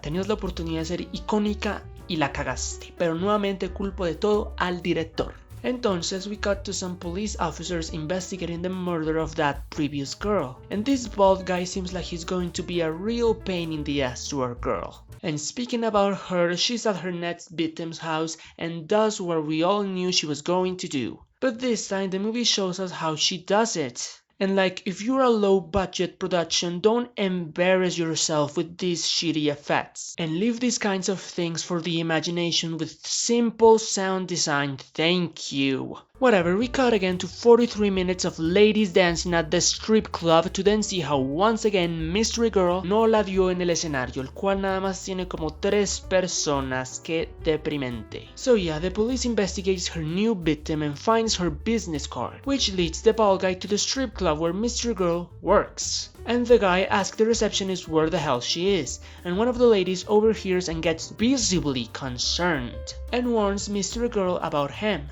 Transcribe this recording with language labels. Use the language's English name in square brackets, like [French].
[Spanish] Tenías la oportunidad de ser icónica y la cagaste. Pero nuevamente culpo de todo al director. [English] Entonces, we cut to some police officers investigating the murder of that previous girl. And this bald guy seems like he's going to be a real pain in the ass to our girl. And speaking about her, she's at her next victim's house and does what we all knew she was going to do. But this time, the movie shows us how she does it. And like, if you're a low-budget production, don't embarrass yourself with these shitty effects. And leave these kinds of things for the imagination with simple sound design, thank you. Whatever, we cut again to 43 minutes of ladies dancing at the strip club to then see how once again Mystery Girl [Spanish] no la dio en el escenario, el cual nada más tiene como 3 personas, que deprimente. [English] So yeah, the police investigates her new victim and finds her business card, which leads the bald guy to the strip club where Mystery Girl works. And the guy asks the receptionist where the hell she is, and one of the ladies overhears and gets visibly concerned, and warns Mystery Girl about him.